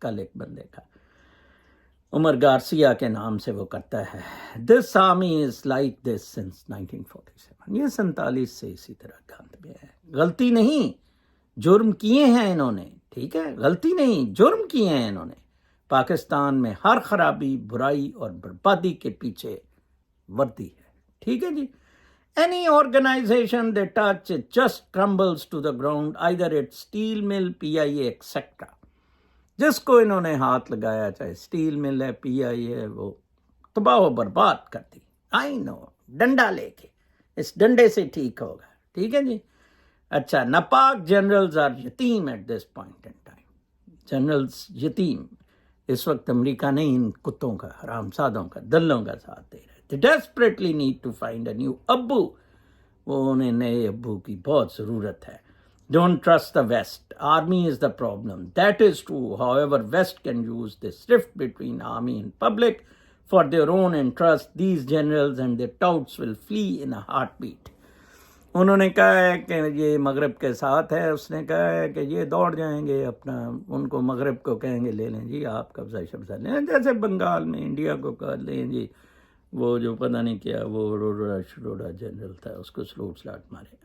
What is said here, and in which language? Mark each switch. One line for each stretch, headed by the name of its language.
Urdu: کل ایک بندے کا, عمر گارسیا کے نام سے وہ کرتا ہے,
English: This army is like this since 1947.
Urdu: یہ 47 سے اسی طرح گند میں ہے. غلطی نہیں, جرم کیے ہیں انہوں نے. ٹھیک ہے, غلطی نہیں, جرم کیے ہیں انہوں نے. پاکستان میں ہر خرابی, برائی اور بربادی کے پیچھے وردی ہے. ٹھیک ہے جی.
English: Any organization they touch, it just crumbles to the ground, either it's steel mill, PIA, etc.
Urdu: جس کو انہوں نے ہاتھ لگایا, چاہے اسٹیل مل ہے, پی آئی ہے, وہ تباہ و برباد کر دی.
English: I know,
Urdu: ڈنڈا لے کے, اس ڈنڈے سے ٹھیک ہوگا. ٹھیک ہے جی.
English: اچھا, ناپاک generals are یتیم at this point in time.
Urdu: Generals یتیم اس وقت امریکہ نہیں, ان کتوں کا, حرام زادوں کا, دلوں کا ساتھ دے رہے.
English: They desperately need to find a new ابو.
Urdu: وہ انہیں نئے ابو کی بہت ضرورت ہے.
English: Don't trust the West. Army is the problem. That is true. However, West can use this rift between army and public for their own interest. These generals and their touts will flee in a heartbeat.
Urdu: انہوں نے کہا ہے کہ یہ مغرب کے ساتھ ہے. اس نے کہا ہے کہ یہ دوڑ جائیں گے اپنا, ان کو مغرب کو کہیں گے لے لیں جی آپ قبضہ شبضہ لیں, جیسے بنگال میں انڈیا کو کہا لیں جی, وہ جو پتہ نہیں کیا وہ روڈا جنرل تھا اس کو سلوٹ سلاٹ مارے.